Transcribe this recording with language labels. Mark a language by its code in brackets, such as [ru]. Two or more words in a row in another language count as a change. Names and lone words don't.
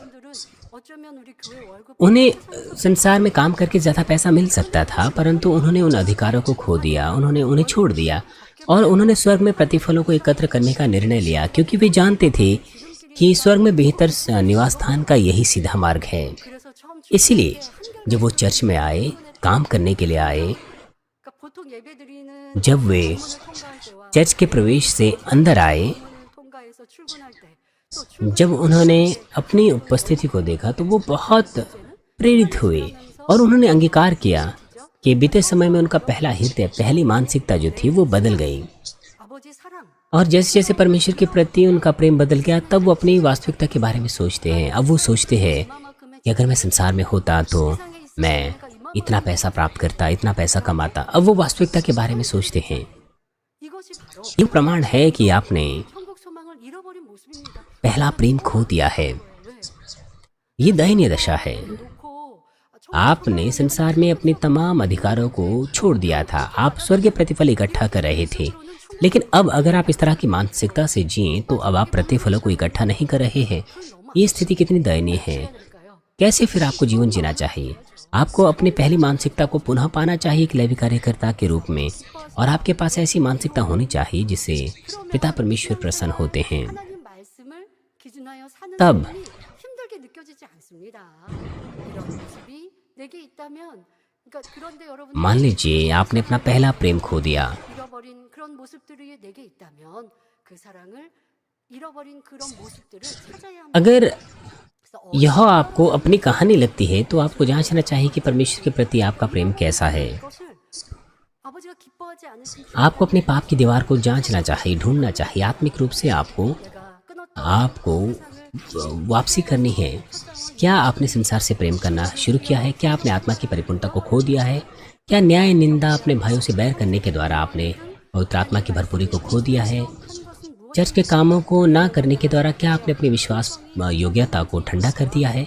[hi] उन्हें संसार में काम करके ज़्यादा पैसा मिल सकता था, परंतु उन्होंने उन अधिकारों को खो दिया, उन्होंने उन्हें छोड़ दिया और उन्होंने स्वर्ग में प्रतिफलों को एकत्र करने का निर्णय लिया, क्योंकि वे जानते थे कि स्वर्ग में बेहतर निवास स्थान का यही सीधा मार्ग है। इसलिए जब वो चर्च में आए, काम करने के लिए आए, [ko] 그러니까 보통 예배드리는 [hi] जब वे [ko] 통과할 때와 [hi] चर्च के प्रवेश से अंदर आए, [ko] 통과해서 출근할 때 또 [hi] जब उन्होंने अपनी उपस्थिति को देखा तो वो बहुत प्रेरित हुए और उन्होंने अंगीकार किया कि बीते समय में उनका पहला हृदय, पहली मानसिकता जो थी वो बदल गई। [ko] 아버지 사랑 [hi] और जैसे जैसे परमेश्वर के प्रति उनका प्रेम बदल गया, तब वो अपनी वास्तविकता के बारे में सोचते हैं। अब वो सोचते हैं कि अगर मैं संसार में होता तो मैं इतना पैसा प्राप्त करता, इतना पैसा कमाता। अब वो वास्तविकता के बारे में सोचते हैं। [ko] 이것이 바로 [hi] ये प्रमाण है कि आपने [ko] 천국 소망을 잃어버린 모습입니다. [hi] पहला प्रेम खो दिया है। [ko] 왜? [hi] ये दयनीय दशा है। [ko] 놓고 [hi] आपने संसार में अपने तमाम अधिकारों को छोड़ दिया था। आप स्वर्गीय प्रतिफल इकट्ठा कर रहे थे, लेकिन अब अगर आप इस तरह की मानसिकता से जिएं तो अब आप प्रतिफलों को इकट्ठा नहीं कर रहे हैं। ये स्थिति कितनी दयनीय है। कैसे फिर आपको जीवन जीना चाहिए? आपको अपनी पहली मानसिकता को पुनः पाना चाहिए एक लेवी कार्यकर्ता के रूप में, और आपके पास ऐसी मानसिकता होनी चाहिए जिससे पिता परमेश्वर प्रसन्न होते हैं। [ko] 하나님 말씀을 기준하여 사는 [hi] तब [ko] 삶이 힘들게 느껴지지 않습니다. 이런 모습이 내게 있다면 그러니까 그런데 여러분 [hi] मान लीजिए आपने अपना पहला प्रेम खो दिया। [ko] 잃어버린 그런 모습들이 내게 있다면 그 사랑을 잃어버린 그런 모습들을 찾아야 합니다. [hi] अगर [ko] 그래서 [hi] यह आपको अपनी कहानी लगती है तो आपको जांचना चाहिए कि परमेश्वर के प्रति आपका प्रेम कैसा है। [ko] 이것을 아버지가 기뻐하지 않으신 [hi] आपको अपने पाप की दीवार को जांचना चाहिए, ढूंढना चाहिए। आत्मिक रूप से आपको [ko] 내가 끊었던 [hi] आपको वापसी करनी है। क्या आपने संसार से प्रेम करना शुरू किया है? क्या आपने आत्मा की परिपूर्णता को खो दिया है? क्या न्याय निंदा अपने भाइयों से बैर करने के द्वारा आपने पवित्र आत्मा की भरपूरी को खो दिया है? चर्च के कामों को ना करने के द्वारा क्या आपने अपनी विश्वास योग्यता को ठंडा कर दिया है?